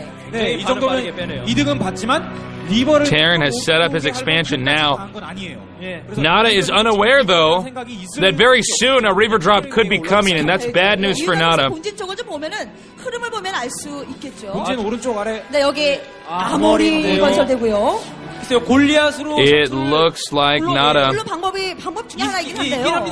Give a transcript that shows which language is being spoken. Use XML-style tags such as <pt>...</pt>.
<ko>네, 이 정도는 이득은 봤지만 리버를</ko> <en>Terran has set up his expansion now. Nada is unaware, though, that very soon a Reaver drop could be coming, and that's bad news for Nada.</en> <ko>본진 쪽을 좀 보면은 흐름을 보면 알 수 있겠죠. 본진 오른쪽 아래 네, 여기 아머리 건설되고요.</ko> <en>It looks like Nada.</en> <ko>물론 방법 중에 하나이긴 한데요.</ko>